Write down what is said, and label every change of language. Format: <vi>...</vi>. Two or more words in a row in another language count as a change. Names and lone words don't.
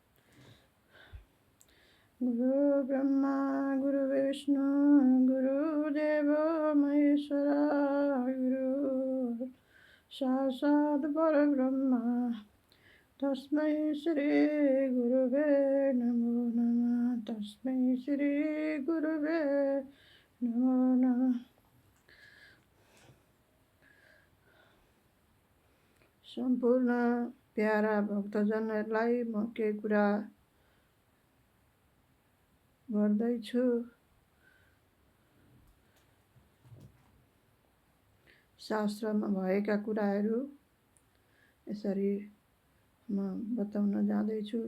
<sa>गुरु ब्रह्मा गुरु विष्णु गुरुदेव महेश्वरा, गुरु साक्षात् परब्रह्म तस्मै श्री गुरुवे नमो नमः। तस्मै श्री गुरुवे नमो नमः।</sa> <ne>सम्पूर्ण प्यारा भक्तजनहरूलाई म केही कुरा गर्दैछु। शास्त्रमा भएका कुराहरू यसरी म बताउन जाँदैछु।</ne>